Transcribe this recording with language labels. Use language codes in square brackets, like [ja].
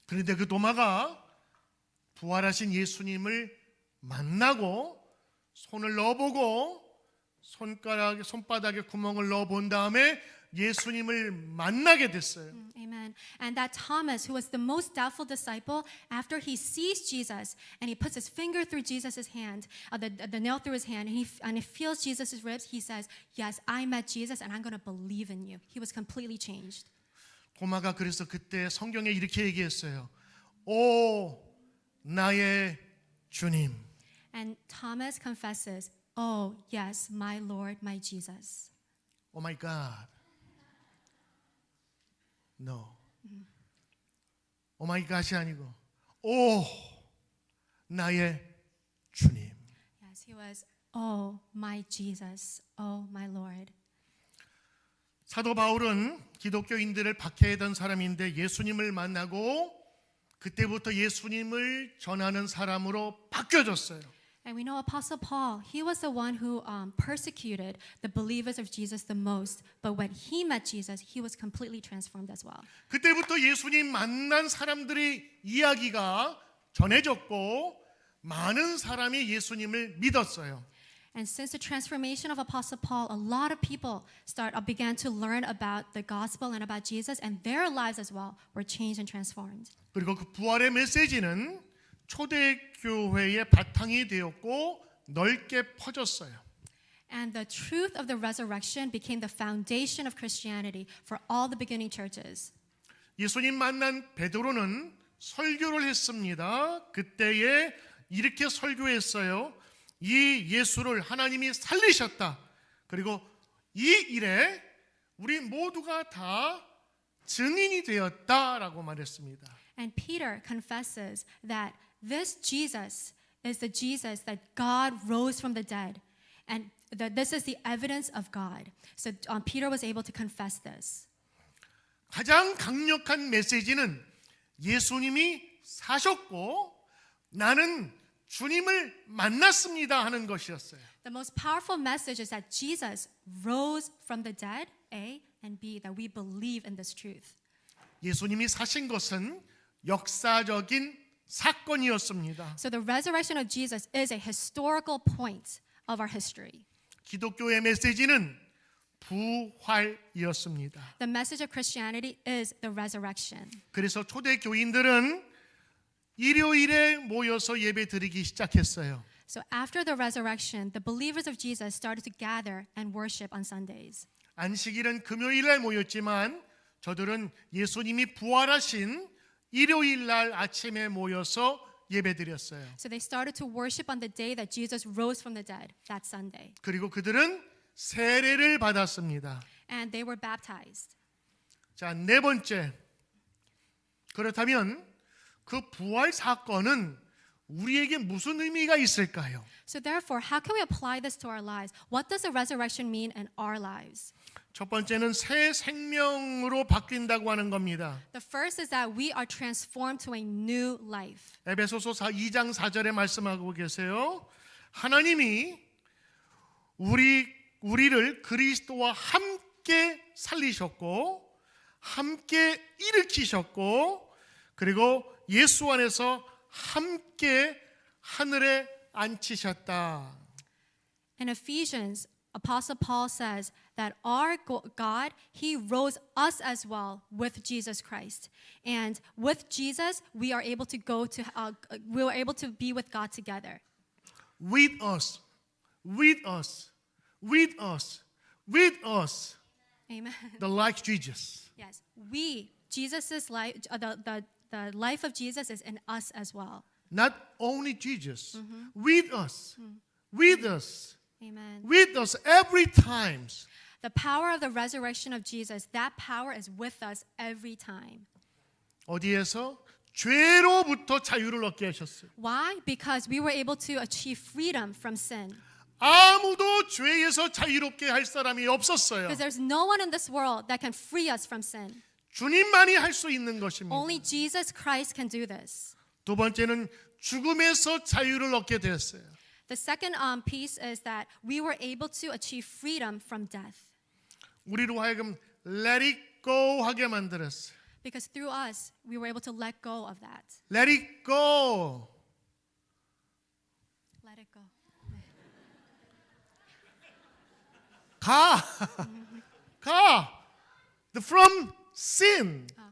[ko] 그런데 그 도마가 부활하신 예수님을 만나고 손을 넣어보고 손바닥에 구멍을 넣어본 다음에 예수님을 만나게 됐어요. [en] Amen. And that Thomas, who was the most doubtful disciple, after he sees Jesus and he puts his finger through Jesus' hand, the nail through his hand, and he feels Jesus' ribs, he says, "Yes, I met Jesus, and I'm going to believe in you." He was completely changed. [ko] 도마가 그래서 그때 성경에 이렇게 얘기했어요. 오, 나의 주님. [en] And Thomas confesses, "Oh, yes, my Lord, my Jesus." Oh my God. No. Oh my God [ko] 이 아니고 오 나의 주님. [en] Yes, he was, "Oh, my Jesus, oh, my Lord." [ko] 사도 바울은 기독교인들을 박해하던 사람인데 예수님을 만나고 그때부터 예수님을 전하는 사람으로 바뀌어졌어요. [en] And we know Apostle Paul, he was the one who persecuted the believers of Jesus the most. But when he met Jesus, he was completely transformed as well. [ko] 그때부터 예수님 만난 사람들의 이야기가 전해졌고 많은 사람이 예수님을 믿었어요. [en] And since the transformation of Apostle Paul, a lot of people began to learn about the gospel and about Jesus, and their lives as well were changed and transformed. [ko] 그리고 그 부활의 메시지는 초대교회의 바탕이 되었고 넓게 퍼졌어요. [en] And the truth of the resurrection became the foundation of Christianity for all the beginning churches. [ko] 예수님 만난 베드로는 설교를 했습니다. 그때에 이렇게 설교했어요. 이 예수를 하나님이 살리셨다. 그리고 이 일에 우리 모두가 다 증인이 되었다라고 말했습니다. [en] And Peter confesses that this Jesus is the Jesus that God rose from the dead. And that this is the evidence of God. So Peter was able to confess this. [ko] 가장 강력한 메시지는 예수님이 사셨고 나는 주님을 만났습니다 하는 것이었어요. [en] The most powerful message is that Jesus rose from the dead, A, and B, that we believe in this truth. [ko] 예수님이 사신 것은 역사적인 사건이었습니다. [en] So the resurrection of Jesus is a historical point of our history. [ko] 기독교의 메시지는 부활이었습니다. [en] The message of Christianity is the resurrection. [ko] 그래서 초대 교인들은 일요일에 모여서 예배 드리기 시작했어요. [en] So after the resurrection, the believers of Jesus started to gather and worship on Sundays. [ko] 안식일은 금요일에 모였지만 저들은 예수님이 부활하신 일요일 날 아침에 모여서 예배드렸어요. [en] So they started to worship on the day that Jesus rose from the dead, that Sunday. [ko] 그리고 그들은 세례를 받았습니다. [en] And they were baptized. [ko] 자, 네 번째. 그렇다면 그 부활 사건은 우리에게 무슨 의미가 있을까요? [en] So therefore, how can we apply this to our lives? What does the resurrection mean in our lives? [ko] 첫 번째는 새 생명으로 바뀐다고 하는 겁니다. [en] The first is that we are transformed to a new life. [ko] 에베소서 2장 4절에 말씀하고 계세요. 하나님이 우리를 그리스도와 함께 살리셨고 함께 일으키셨고 그리고 예수 안에서 함께 하늘에 앉히셨다. [en] In Ephesians, Apostle Paul says that our God, He rose us as well with Jesus Christ. And with Jesus, we are able to we were able to be with God together. With us, with us, with us, with us, Amen. the like Jesus. Yes, Jesus's life, the life of Jesus is in us as well. Not only Jesus, with us, with us, Amen. with us every time. The power of the resurrection of Jesus, that power is with us every time. [ko] 어디에서? 죄로부터 자유를 얻게 하셨어요. [en] Why? Because we were able to achieve freedom from sin. [ko] 아무도 죄에서 자유롭게 할 사람이 없었어요. [en] Because there's no one in this world that can free us from sin. [ko] 주님만이 할 수 있는 것입니다. [en] Only Jesus Christ can do this. [ko] 두 번째는 죽음에서 자유를 얻게 되었어요. [en] The second piece is that we were able to achieve freedom from death. [ko] 우리로 하여금 [en] let it go [ko] 하게 만들었어요. [en] Because through us, we were able to let go of that. Let it go. Let it go. [ko] 가. 가. [en] From sin.